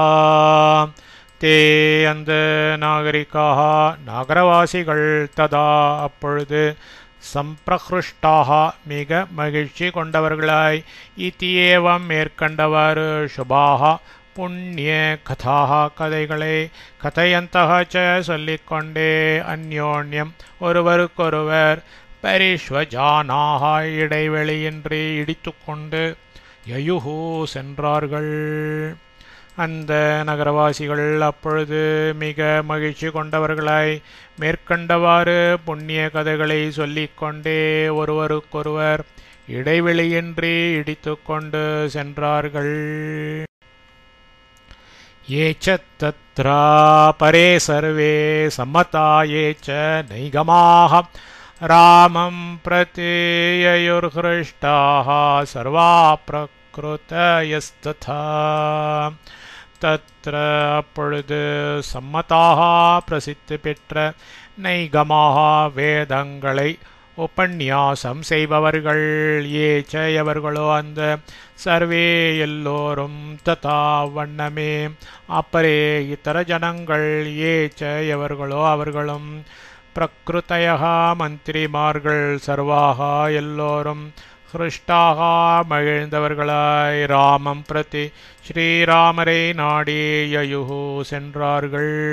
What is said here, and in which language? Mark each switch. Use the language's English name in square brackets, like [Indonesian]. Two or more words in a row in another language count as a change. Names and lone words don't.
[Tamil] தே அந்த நாகரிகாக நகரவாசிகள் ததா அப்பொழுது சம்பிரஹ்ருஷ்டாக மிக மகிழ்ச்சி கொண்டவர்களாய் இத்தியேவம் மேற்கண்டவாறு சுபாக புண்ணிய கதாக கதைகளை [Sanskrit] कथयन्तः च [Tamil] சொல்லிக்கொண்டே அந்யோன்யம் ஒருவருக்கொருவர் பரிஷ்வஜானாக இடைவெளியின்றி இடித்துக்கொண்டு யயுஹு சென்றார்கள். அந்த நகரவாசிகள் அப்பொழுது மிக மகிழ்ச்சி கொண்டவர்களாய் மேற்கண்டவாறு புண்ணிய கதைகளை சொல்லிக்கொண்டே ஒருவருக்கொருவர் இடைவெளியின்றி இடித்துக்கொண்டு சென்றார்கள். [Sanskrit] ये च तत्र परे सर्वे सम्मता ये च नैगमाः रामं प्रति ययुर्हृष्टाः सर्वा प्रकृतयस्तथा. [Tamil] தத்ர அப்பொழுது சம்மதாக பிரசித்தி பெற்ற நைகமாக வேதங்களை உபன்யாசம் செய்பவர்கள் ஏச்ச எவர்களோ அந்த சர்வே எல்லோரும் ததா வண்ணமே அப்பரே இதர ஜனங்கள் ஏச்ச எவர்களோ அவர்களும் பிரகிருதயः மந்திரிமார்கள் சர்வாக எல்லோரும் ஹ்ருஷ்டாக மகிழ்ந்தவர்களாய் [Sanskrit] रामं प्रति [Tamil] ஸ்ரீராமரை நாடி யயுஹு சென்றார்கள்.